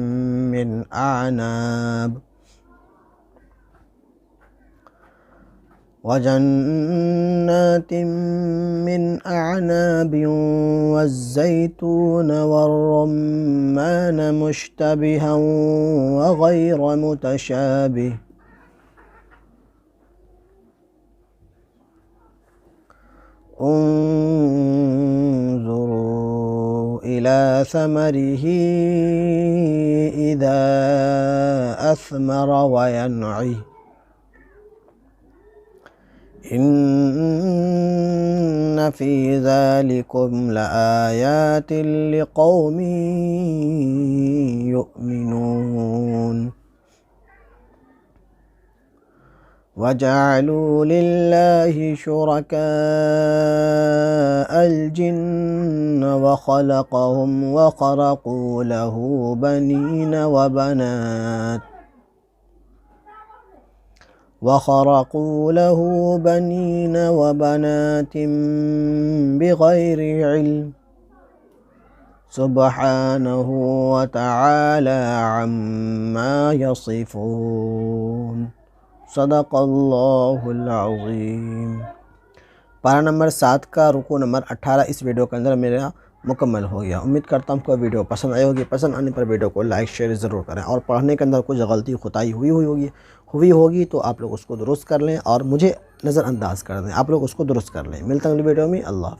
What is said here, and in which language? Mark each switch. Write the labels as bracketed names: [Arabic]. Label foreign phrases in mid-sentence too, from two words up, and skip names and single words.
[Arabic] من أعناب والزيتون والرمان مشتبها وغير متشابه انظروا إلى ثمره إذا أثمر وينعه إن في ذلكم لآيات لقوم يؤمنون. وجعلوا لله شركاء الجن وخلقهم وخرقوا له بنين وبنات بغير علم سبحانه وتعالى عما يصفون. صدق الله العظيم. [Urdu] پارہ نمبر 7 کا رکوع نمبر 18 اس ویڈیو کے اندر میرا مکمل ہو گیا. امید کرتا ہوں آپ کو ویڈیو پسند آئی ہوگی۔ پسند آنے پر ویڈیو کو [English] like share [Urdu] ضرور کریں، اور پڑھنے کے اندر کچھ غلطی کوتاہی ہوئی ہوگی تو آپ لوگ اس کو درست کر لیں اور مجھے نظرانداز کر دیں. آپ لوگ اس کو درست کر لیں۔ ملتا ہوں اگلی ویڈیو میں.